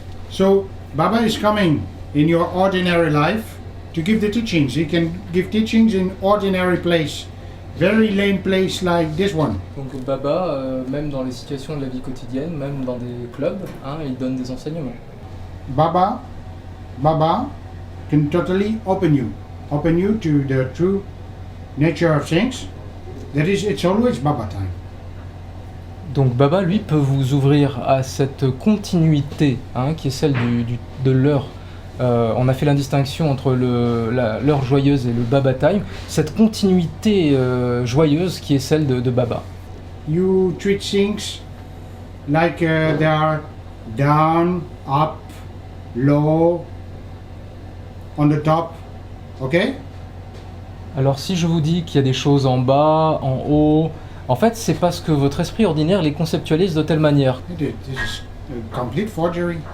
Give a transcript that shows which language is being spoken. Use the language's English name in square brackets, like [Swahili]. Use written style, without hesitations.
[English] So, Baba is coming in your ordinary life to give the teachings. He can give teachings in ordinary place, very lame place like this one. [French] Donc Baba, même dans les situations de la vie quotidienne, même dans des clubs, il donne des enseignements. [English] Baba can totally open you to the true nature of things. That is, it's always Baba time. [French] Donc Baba, lui, peut vous ouvrir à cette continuité qui est celle de l'heure. On a fait la distinction entre l'heure joyeuse et le Baba time. Cette continuité joyeuse qui est celle de Baba. [English] You treat things like they are down, up, low, on the top, okay? [French] Alors si je vous dis qu'il y a des choses en bas, en haut, en fait c'est parce que votre esprit ordinaire les conceptualise de telle manière. [English] This is a complete forgery.